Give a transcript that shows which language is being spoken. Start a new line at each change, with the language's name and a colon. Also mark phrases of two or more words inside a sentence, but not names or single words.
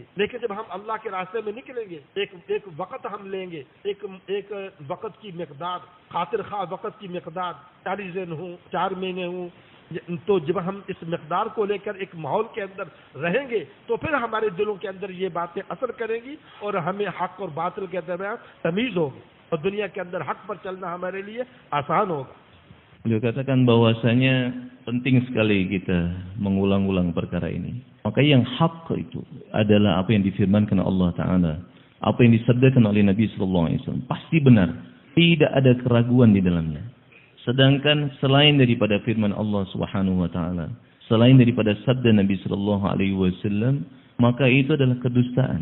Hindi: लेकिन जब हम अल्लाह के रास्ते में निकलेंगे, एक वक्त हम लेंगे, एक वक्त की मिकदार, खातिर खा वक्त की मिकदार 40 दिन हो, 4 महीने हो, तो जब हम इस मिकदार को लेकर एक माहौल के अंदर रहेंगे तो फिर हमारे दिलों के अंदर ये बातें असर करेंगी और हमें हक और बातिल के दरमियान तमीज होगी और दुनिया के अंदर हक पर चलना हमारे लिए आसान होगा।
Indonesian: Beliau katakan bahwasanya penting sekali kita mengulang-ulang perkara ini. Maka yang hak itu adalah apa yang difirmankan Allah Ta'ala, apa yang disabdakan oleh Nabi SAW. Pasti benar, tidak ada keraguan di dalamnya. Sedangkan selain daripada firman Allah
Arabic: سبحانه وتعالى,
Indonesian: selain daripada sabda Nabi
Arabic: صلى الله عليه وسلم,
Indonesian: maka itu adalah kedustaan.